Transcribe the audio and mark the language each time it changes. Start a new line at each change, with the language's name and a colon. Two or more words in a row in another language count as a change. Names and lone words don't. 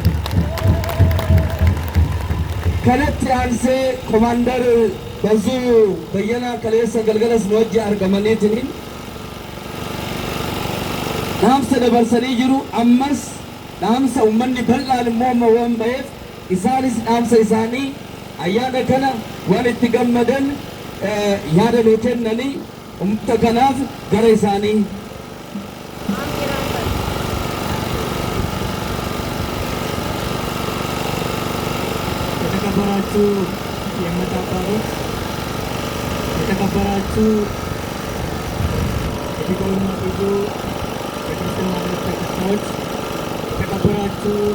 Oromo: Kanatti aansee komaandar Bazuu Bayyanaa kaleessa galgalas nu wajji argamaniitiin dhaamsa dabarsanii jiru. Ammas dhaamsa uummanni bal'aan immoo amma waan ba'eef isaanis dhaamsa isaanii ayyaana kana waan itti gammadan yaada nuu kennanii uummata kanaaf gara isaanii
Amharic: የተከበራችሁ የእምነት አባቶች፣ የተከበራችሁ የዲቆና ብዙ የክርስትና እምነት ተከታዮች፣ የተከበራችሁ